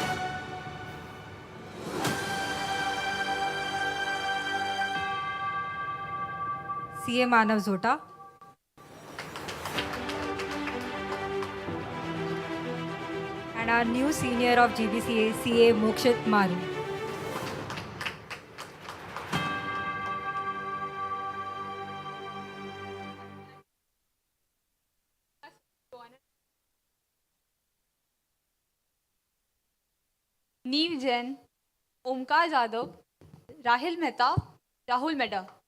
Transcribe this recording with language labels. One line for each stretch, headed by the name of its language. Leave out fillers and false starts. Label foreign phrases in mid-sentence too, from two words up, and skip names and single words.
English: CA Manav Zota, and our new senior of GBCA, CA Mokshit Maru. Neev Jain, Omkar Jadhav, Rahil Mehta, Rahul Mehta.